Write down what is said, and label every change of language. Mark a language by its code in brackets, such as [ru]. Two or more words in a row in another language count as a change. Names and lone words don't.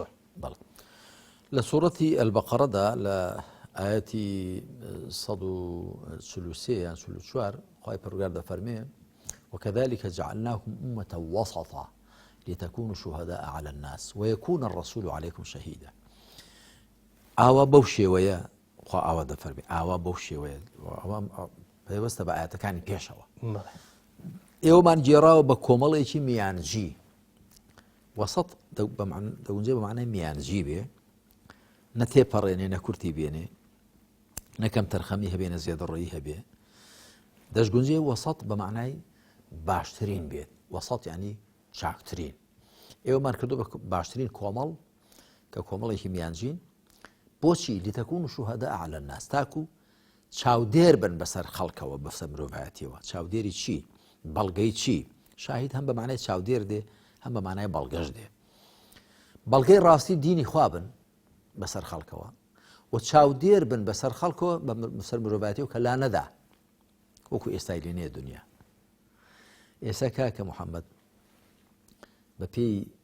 [ckb] لە سوورەتی ئەلبەقەڕەدا لە ئاەتی 133 یان 44 خوای پەروەردگار دەفەرمێ [ar] وكذلك جعلناكم أمة وسطا لتكونوا شهداء على الناس ويكون الرسول عليكم شهيدا [ckb] ئاوا بەو شێوەیە خوا ئاوا دەفەرمێ ئاوا بەو شێوەیە پێوەستە بە ئاەتەکانی پێشەوە ئێوەمان گێڕاوە بە کۆمەڵێکی میانجی وەسەط دەگونجێ بە معنای میانجی بێ نە تێپەڕێنێ نە کورتی بێنێ نەکەم تەرخەمی هەبێ نە زیادەڕێیی هەبێ دەشگونجێ وەسەط بە معنای باشترین بێت وەسەط یعنی چاکترین ئێوەمان کردو بە باشترین کۆمەڵ کە کۆمەڵێکی میانجین بۆچی [ar] لتەکون شوهەداء على الناس [ckb] تاکو چاودێر بن بەسەر خەڵکەوە بەسەر مرۆڤایەتیەوە چاودێری چی بەڵگەی چی شاهید هەم بە معنای چاودێر دێ هەم بە معنای بەڵگەش دێ بەڵگەی ڕاستی دینی خوا بن بەسەر خەڵکەوە و چاودێر بن بەسەر خەڵکەوە بەسەر مرۆڤایەتیەوە کە لا نەدا وەکو ئێستای لێنەیە دنیا ئێستا کاکە محەممەد بە پێی